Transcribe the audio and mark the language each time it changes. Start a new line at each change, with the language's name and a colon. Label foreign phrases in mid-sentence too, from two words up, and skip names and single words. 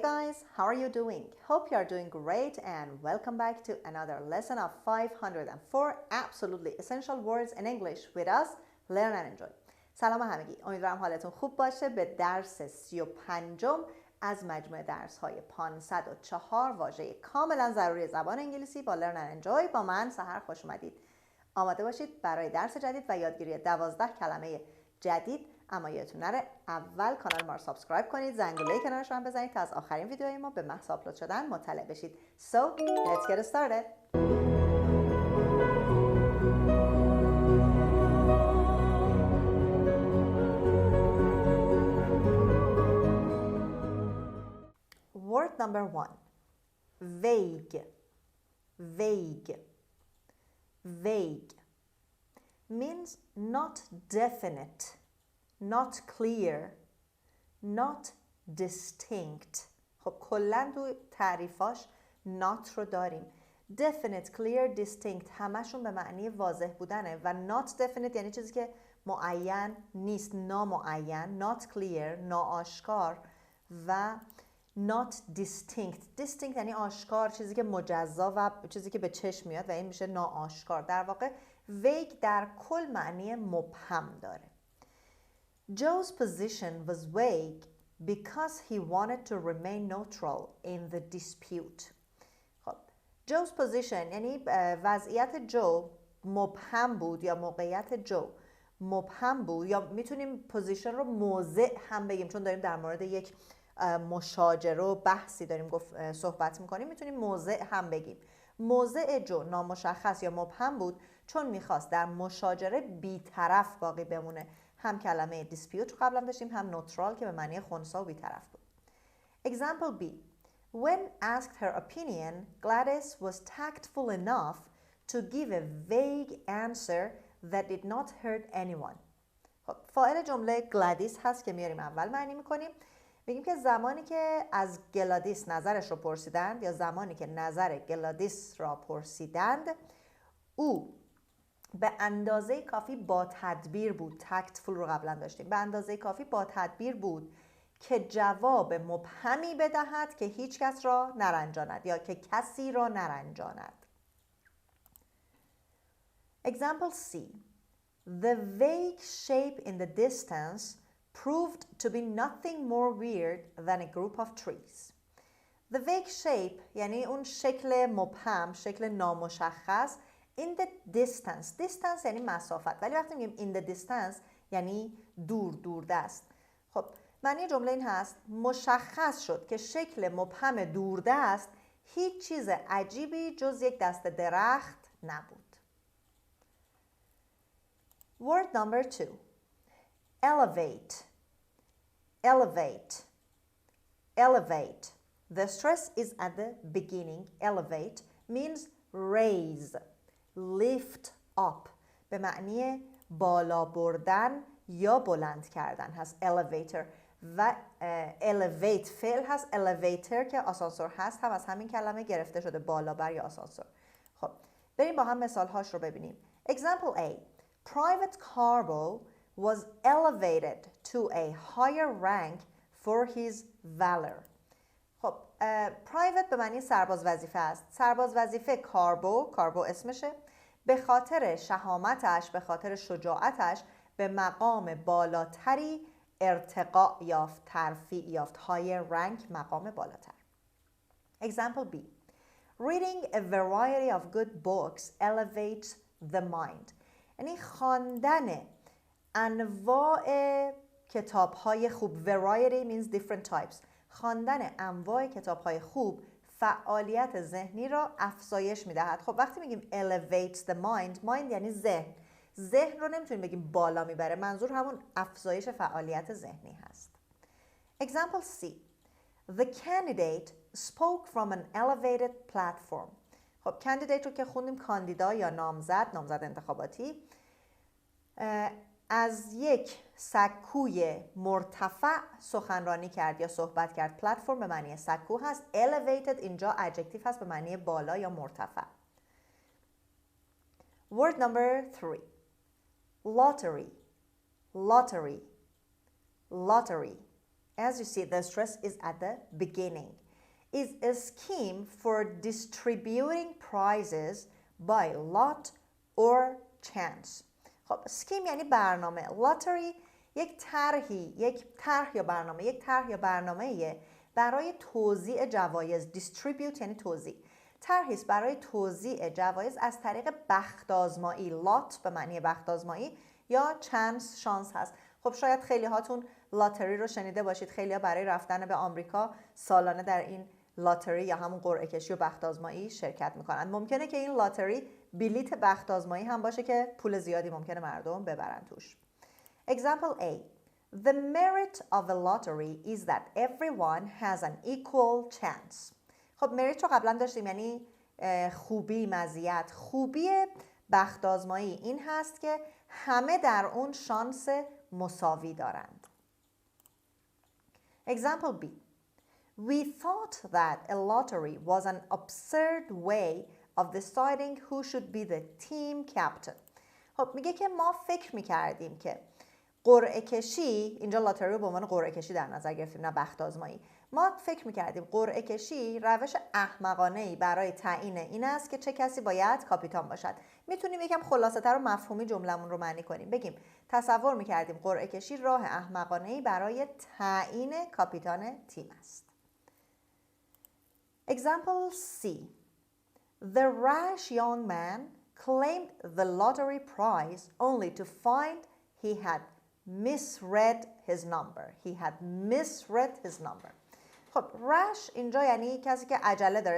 English: guys, how are you doing? Hope you are doing great and welcome back to another lesson of 504 absolutely essential words in English with us, Learn and Enjoy.
Persian: سلام همگی، امیدوارم حالتون خوب باشه. به درس 35 از مجموعه درس های 504 واژه کاملا ضروری زبان انگلیسی با Learn and Enjoy با من سحر خوش اومدید. آماده باشید برای درس جدید و یادگیری 12 کلمه جدید. اما یادتون نره اول کانال ما رو سابسکرایب کنید، زنگوله کنارش هم بزنید تا از آخرین ویدیوهای ما به محض آپلود شدن مطلع بشید.
English: So, let's get started. Word number 1. veɪɡ. veɪɡ. veɪɡ means not definite, not clear, not distinct.
Persian: خب کلا تو تعریفاش not رو داریم.
English: definite, clear, distinct
Persian: همشون به معنی واضح بودنه و
English: not definite
Persian: یعنی چیزی که معین نیست، نامعین.
English: not clear
Persian: ناآشکار و
English: not distinct.
Persian: distinct یعنی آشکار، چیزی که مجزا و چیزی که به چشم میاد و این میشه ناآشکار. در واقع veɪɡ در کل معنی مبهم داره.
English: Joe's position was vague because he wanted to remain neutral in the dispute.
Persian: خب
English: Joe's position
Persian: یعنی وضعیت جو مبهم بود یا موقعیت جو مبهم بود، یا میتونیم پوزیشن رو موضع هم بگیم چون داریم در مورد یک مشاجره و بحثی داریم صحبت میکنیم، میتونیم موضع هم بگیم. موضع جو نامشخص یا مبهم بود چون میخواست در مشاجره بی‌طرف باقی بمونه. هم کلمه dispute رو قبلا داشتیم، هم neutral که به معنی خنثی و بی‌طرف بود.
English: Example B. When asked her opinion, Gladys was tactful enough to give a vague answer that did not hurt anyone.
Persian: خب فاعل جمله گلادیس هست که میاریم اول معنی میکنیم. بگیم که زمانی که از گلادیس نظرش رو پرسیدند یا زمانی که نظر گلادیس را پرسیدند، او به اندازه کافی با تدبیر بود. تکتفول رو قبلا داشتیم. به اندازه کافی با تدبیر بود که جواب مبهمی بدهد که هیچ کس را نرنجاند یا که کسی را نرنجاند.
English: Example C. The vague shape in the distance proved to be nothing more weird than a group of trees. The vague shape
Persian: یعنی اون شکل مبهم، شکل نامشخص.
English: In the distance. distance
Persian: یعنی مسافت، ولی وقتی میگیم
English: in the distance
Persian: یعنی دور دست. خب معنی جمله این هست مشخص شد که شکل مبهم دوردست هیچ چیز عجیبی جز یک دسته درخت نبود.
English: Word number 2. Elevate. Elevate. Elevate. The stress is at the beginning. Elevate means raise, lift up.
Persian: به معنی بالا بردن یا بلند کردن هست elevator. و elevate فعل هست. elevator که آسانسور هست هم از همین کلمه گرفته شده، بالا بر یا آسانسور. خب بریم با هم مثال هاش رو ببینیم.
English: Example A. Private Carbo was elevated to a higher rank for his valor.
Persian: خب private به معنی سرباز وظیفه است. سرباز وظیفه کاربو اسمشه، به خاطر شهامتش، به خاطر شجاعتش به مقام بالاتری ارتقا یافت، ترفیع یافت.
English: higher rank
Persian: مقام بالاتر.
English: Example B. Reading a variety of good books elevates the mind.
Persian: یعنی خواندن انواع کتاب‌های خوب.
English: Variety means different types.
Persian: خواندن انواع کتاب‌های خوب فعالیت ذهنی را افزایش می‌دهد. خب وقتی میگیم
English: elevates the mind
Persian: یعنی ذهن. ذهن رو نمیتونیم بگیم بالا میبره، منظور همون افزایش فعالیت ذهنی هست.
English: Example C. The candidate spoke from an elevated platform.
Persian: خب candidate رو که خوندیم کاندیدا یا نامزد انتخاباتی، از یک سکوی مرتفع سخنرانی کرد یا صحبت کرد. پلتفرم به معنی سکو هست. elevated اینجا adjective هست به معنی بالا یا مرتفع.
English: Word number 3. Lottery. Lottery. Lottery. As you see, the stress is at the beginning. is a scheme for distributing prizes by lot or chance.
Persian: خب scheme یعنی برنامه. lottery یک طرح یا برنامه برای توزیع جوایز. distribute یعنی توزیع. طرحی است برای توزیع جوایز از طریق بخت آزمایی. لات به معنی بخت آزمایی یا چانس، شانس هست. خب شاید خیلی هاتون لاتری رو شنیده باشید. خیلی ها برای رفتن به آمریکا سالانه در این لاتری یا همون قرعه کشی و بخت آزمایی شرکت میکنن. ممکنه که این لاتری بلیت بخت آزمایی هم باشه که پول زیادی ممکنه مردم ببرن توش.
English: Example A. The merit of a lottery is that everyone has an equal chance.
Persian: خب merit رو قبلا داشتیم، یعنی خوبی، مزیت. خوبی بخت آزمایی این هست که همه در اون شانس مساوی دارند.
English: Example B. We thought that a lottery was an absurd way of deciding who should be the team captain.
Persian: خب میگه که ما فکر میکردیم که قرعه کشی، اینجا لاتری رو به عنوان قرعه کشی در نظر گرفتیم نه بخت آزمایی. ما فکر میکردیم قرعه کشی روش احمقانه‌ای برای تعیین این است که چه کسی باید کاپیتان باشد. میتونیم یکم خلاصه‌تر و مفهومی جملمون رو معنی کنیم. بگیم تصور میکردیم قرعه کشی راه احمقانه‌ای برای تعیین کاپیتان تیم است.
English: Example C. The rash young man claimed the lottery prize only to find he had misread his number.
Persian: خب rash اینجا یعنی کسی که عجله داره.